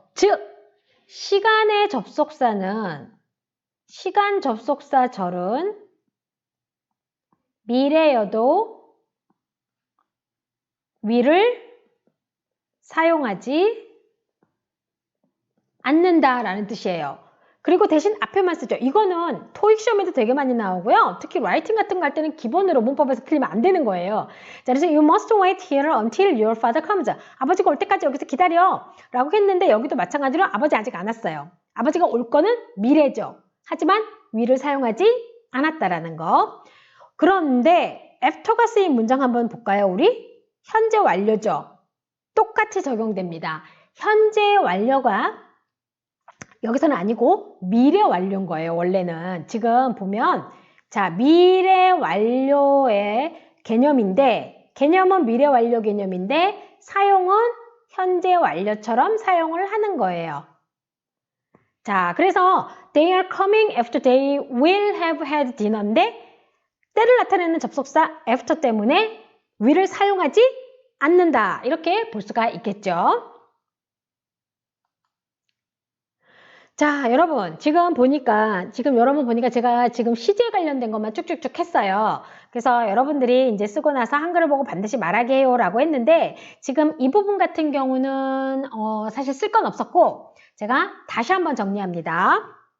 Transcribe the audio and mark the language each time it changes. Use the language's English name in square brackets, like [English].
[Korean] 즉 시간의 접속사는 시간 접속사 절은 미래여도 will을 사용하지 않는다라는 뜻이에요. 그리고 대신 앞에만 쓰죠. 이거는 토익 시험에도 되게 많이 나오고요. 특히 라이팅 같은 거 할 때는 기본으로 문법에서 틀리면 안 되는 거예요. 자, 그래서 [English] you must wait here until your father comes. [Korean] 아버지가 올 때까지 여기서 기다려 라고 했는데 여기도 마찬가지로 아버지 아직 안 왔어요. 아버지가 올 거는 미래죠. 하지만 will을 사용하지 않았다라는 거. 그런데 after가 쓰인 문장 한번 볼까요? 우리 현재 완료죠. 똑같이 적용됩니다. 현재 완료가 여기서는 아니고 미래 완료인 거예요. 원래는 지금 보면 자 미래 완료의 개념인데 개념은 미래 완료 개념인데 사용은 현재 완료처럼 사용을 하는 거예요. 자, 그래서 [English] they are coming after they will have had dinner [Korean] 인데 때를 나타내는 접속사 after 때문에 will을 사용하지 않는다. 이렇게 볼 수가 있겠죠. 자, 여러분 지금 여러분 보니까 제가 지금 시제 관련된 것만 쭉쭉쭉 했어요. 그래서 여러분들이 이제 쓰고 나서 한글을 보고 반드시 말하게 해요 라고 했는데 지금 이 부분 같은 경우는 사실 쓸 건 없었고 제가 다시 한번 정리합니다.